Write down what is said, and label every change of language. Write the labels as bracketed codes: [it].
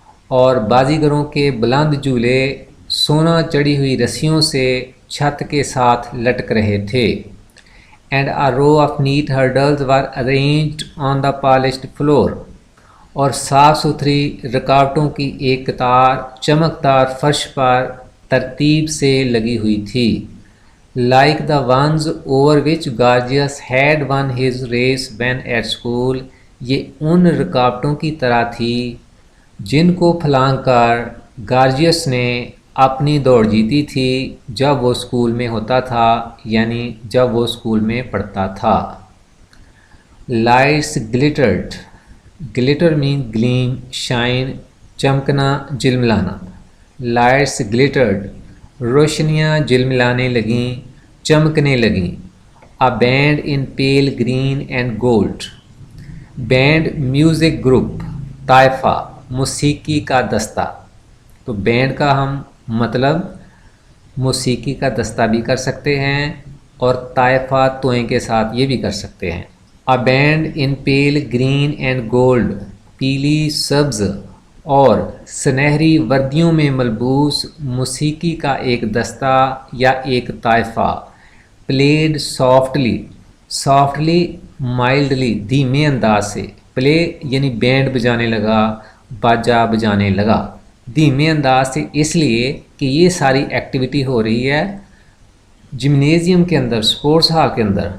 [ur] اور بازیگروں کے بلند جھولے سونا چڑھی ہوئی رسیوں سے چھت کے ساتھ لٹک رہے تھے. [en] And a row of neat hurdles were arranged on the polished floor. [ur] اور صاف ستھری رکاوٹوں کی ایک قطار چمکدار فرش پر ترتیب سے لگی ہوئی تھی. [en] Like the ones over which Gorgias had won his race when at school. [ur] یہ ان رکاوٹوں کی طرح تھی جن کو پھلانگ کر گارجیس نے اپنی دوڑ جیتی تھی جب وہ اسکول میں ہوتا تھا یعنی جب وہ اسکول میں پڑھتا تھا. [en] Lights glittered. Glitter mean gleam, shine, [ur] چمکنا جلملانا. [en] Lights glittered. [ur] روشنیاں جلملانے لگیں، چمکنے لگیں. [en] A band in pale green and gold. [ur] Band music group, طائفہ موسیقی کا دستہ. تو بینڈ کا ہم مطلب موسیقی کا دستہ بھی کر سکتے ہیں اور طائفہ توئیں کے ساتھ یہ بھی کر سکتے ہیں. [en] A band in pale green and gold. [ur] پیلی، سبز اور سنہری وردیوں میں ملبوس موسیقی کا ایک دستہ یا ایک طائفہ. [en] Played softly. Softly mildly [ur] دھیمے انداز سے. پلے یعنی بینڈ بجانے لگا، باجا بجانے لگا دھیمے انداز سے، اس لیے کہ یہ ساری ایکٹیویٹی ہو رہی ہے جمنیزیم کے اندر، سپورٹس ہال کے اندر.